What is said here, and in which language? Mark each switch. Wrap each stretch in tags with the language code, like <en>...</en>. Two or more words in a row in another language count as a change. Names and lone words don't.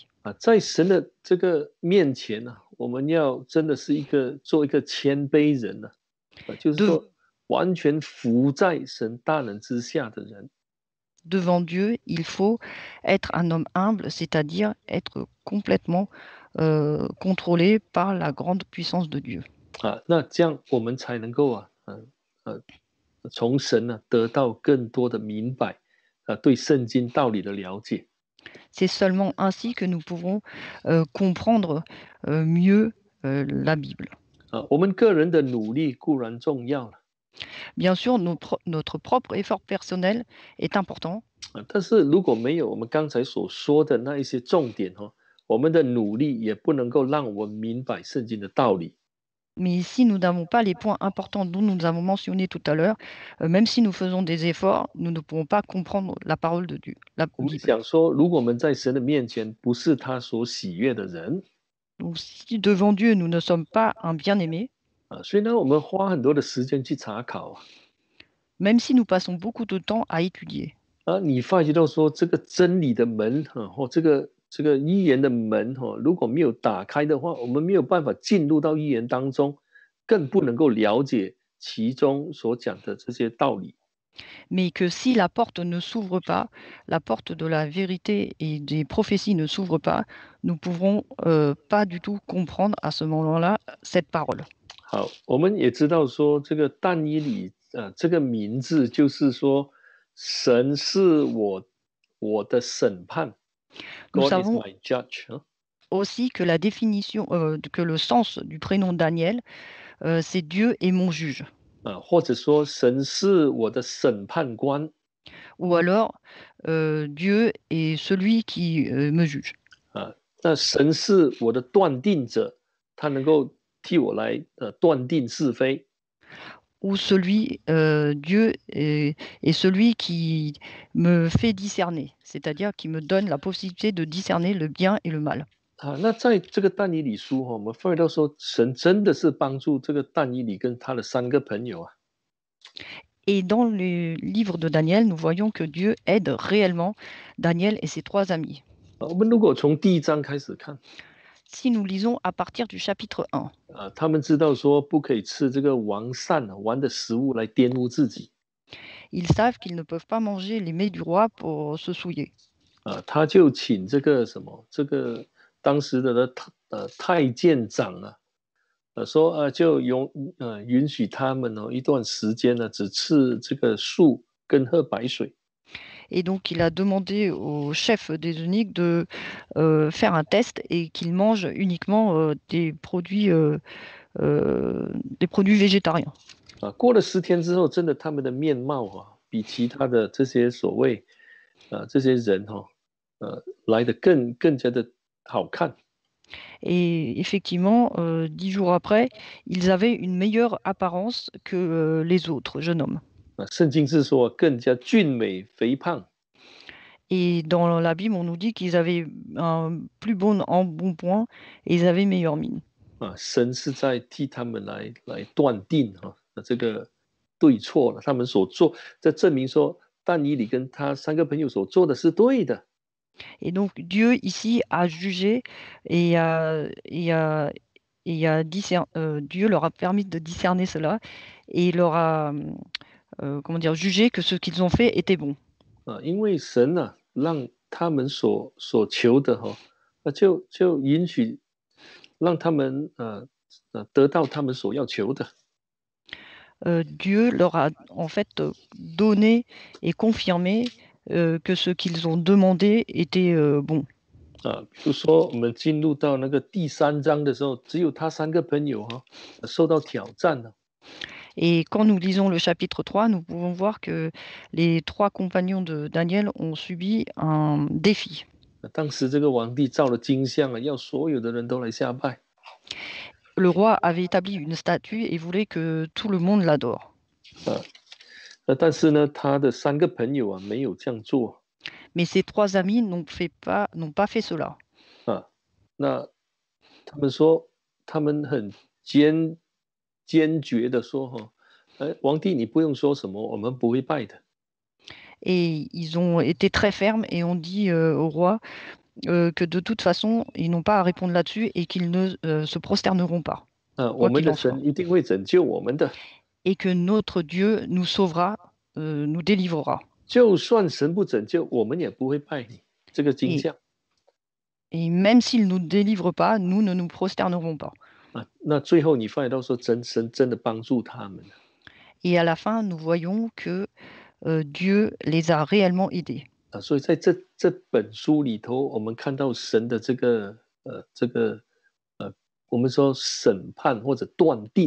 <zh>在神的这个面前我们要真的是做一个谦卑人就是说完全服在神大能之下的人。</zh> <fr>Devant Dieu, il faut être un homme humble, c'est-à-dire être complètement contrôlé par la grande puissance de Dieu.</fr> <zh>那这样我们才能够从神得到更多的明白对圣经道理的了解。</zh> <fr>C'est seulement ainsi que nous pouvons comprendre mieux la Bible.</fr> <zh>我们个人的努力固然重要了</zh> <fr>Bien sûr, notre propre effort personnel est important.</fr> <zh>但是如果没有我们刚才所说的那一些重点我们的努力也不能够让我们明白圣经的道理。</zh> <fr>Mais si nous n'avons pas les points importants dont nous avons mentionné tout à l'heure, même si nous faisons des efforts, nous ne pourrons pas comprendre la parole de Dieu, la</fr> <zh>我们</zh> <fr>Bible.</fr> <zh>想说，如果我们在神的面前不是他所喜悦的人</zh> <fr>Donc, si devant Dieu, nous ne sommes pas un bien-aimé,</fr> <zh>所以呢，我们花很多的时间去查考</zh> <fr>même si nous passons beaucoup de temps à étudier,</fr> <zh>你发觉到说这个真理的门或这个预言的门如果没有打开的话，我们没有办法进入到预言当中，更不能够了解其中所讲的这些道理。</zh> <fr>Mais que si la porte ne s'ouvre pas, la porte de la vérité et des prophéties ne s'ouvre pas, nous ne pourrons pas du tout comprendre à ce moment-là cette parole.</fr> <zh>好，我们也知道说这个但以理这个名字就是说神是我的审判</zh> <fr>Nous</fr> <en>，God is</en> <fr>savons</fr> <en>my judge</en> <fr>aussi que la définition, que le sens du prénom Daniel, c'est Dieu est mon juge.</fr> <zh>或者说神是我的审判官</zh> <fr>Ou alors, Dieu est celui qui me juge.</fr> <zh>那神是我的断定者，他能够替我来断定是非。</zh> <fr>Ou celui, Dieu est celui qui me fait discerner, c'est-à-dire qui me donne la possibilité de discerner le bien et le mal.</fr> <zh>那在这个但以理书我们发现到说，神真的是帮助这个但以理跟他的三个朋友啊。</zh> <fr>Et dans le livre de Daniel, nous voyons que Dieu aide réellement Daniel et ses 3 amis.</fr> <zh>我们如果从第一章开始看，</zh> <fr>Si nous lisons à partir du chapitre 1,</fr> <zh>他们知道说不可以吃这个王膳玩的食物来玷污自己。</zh> <fr>ils savent qu'ils ne peuvent pas manger les mets du roi pour se souiller.</fr> <zh>他就请这个什么，这个当时的太监长说就允许他们一段时间呢，只吃这个素跟喝白水。</zh> <fr>Et donc, il a demandé au chef des eunuques de faire un test et qu'il mange uniquement des produits végétariens.</fr> <zh>过了10天之后，真的他们的面貌比其他的这些所谓这些人来得更加的好看。</zh> <fr>Et effectivement, 10 jours après, ils avaient une meilleure apparence que les autres jeunes hommes.</fr> <zh>圣经是说更加俊美肥胖。</zh> <fr>Et dans la Bible, on nous dit qu'ils avaient un plus bon embonpoint et ils avaient meilleure mine.</fr> <zh>神是在替他们来断定这个对错了，他们所做，这证明说但以理跟他三个朋友所做的是对的。</zh> <fr>Et donc Dieu ici a jugé et Dieu leur a permis de discerner cela et il leur a jugé que ce qu'ils ont fait était bon.</fr> <zh>因为神让他们所求的就允许让他们得到他们所要求的。</zh> <fr>Dieu leur a en fait donné et confirmé que ce qu'ils ont demandé était bon.</fr> <zh>比如说我们进入到那个第3章的时候，只有他三个朋友受到挑战了。</zh> <fr>Et quand nous lisons le chapitre 3, nous pouvons voir que les 3 compagnons de Daniel ont subi un défi.</fr> <zh>当时这个皇帝造了金像要所有的人都来下拜。</zh> <fr>Le roi avait établi une statue et voulait que tout le monde l'adore.</fr> <zh>但是呢，他的三个朋友没有这样做。</zh> <fr>Mais ses 3 amis n'ont pas fait cela.</fr> <zh>那他们说，他们很坚决的说皇帝你不用说什么，我们不会拜的。</zh> <fr>Et ils ont été très fermes et ont dit au roi que de toute façon, ils n'ont pas à répondre là-dessus et qu'ils ne se prosterneront pas.</fr> <zh>我们的神一定会拯救我们的。</zh> <fr>Et que notre Dieu nous sauvera, nous délivrera.</fr> <zh>就算神不拯救，我们也不会拜你这个金像。</zh> <fr>Et même s'il ne nous délivre pas, nous ne nous prosternerons pas.</fr> <zh>那最后你发现到说，神真的帮助他们。</zh> <fr>Et à la fin, nous voyons que Dieu les a réellement aidés.</fr> <zh>所以在这本书里头，我们看到神的这个我们说审判或者断定。</zh>